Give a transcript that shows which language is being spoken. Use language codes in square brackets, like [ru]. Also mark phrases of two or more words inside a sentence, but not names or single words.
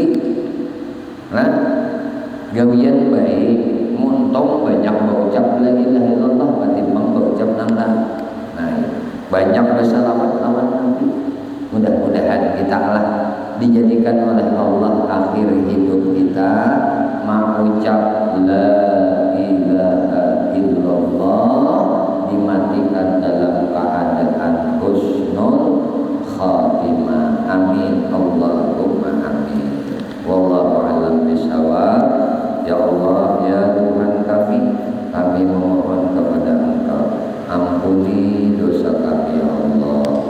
[bjn] Nah, gawian baik muntong banyak berucap [ar] لا إله إلا الله [bjn] ketimbang berucap nambah. Nah, banyak bersalawat lawan Nabi. [id] Mudah-mudahan kita lah dijadikan oleh Allah akhir hidup kita mengucap [ar] لا إله إلا الله, [id] dimatikan dalam keadaan [ar] حسن الخاتمة. آمين اللهم آمين. والله أعلم بالصواب. [id] Ya Allah, ya Tuhan kami memohon kepada Engkau, ampuni dosa kami ya Allah.